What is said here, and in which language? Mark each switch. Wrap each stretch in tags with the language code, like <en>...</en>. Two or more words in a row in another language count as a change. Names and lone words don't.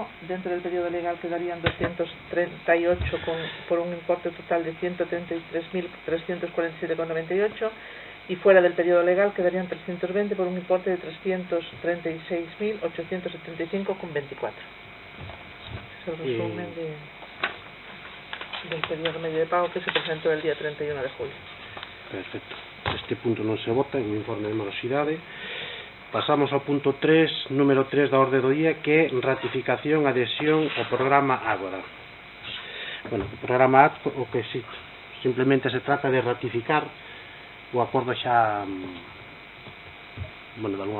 <es>Dentro del periodo legal quedarían 238 por un importe total de 133.347,98 y fuera del periodo legal quedarían 320 por un importe de 336.875,24. Es el resumen del periodo medio de pago que se presentó el día 31 de julio.</es> <gl>Perfecto. Este punto non se vota en o informe de morosidade. Pasamos ao punto 3, número 3 da orde do día, que é ratificación, adhesión ao programa Ágora. Bueno, o programa Ágora, o que simplemente se trata de ratificar o acordo xa, bueno, de alguma</gl>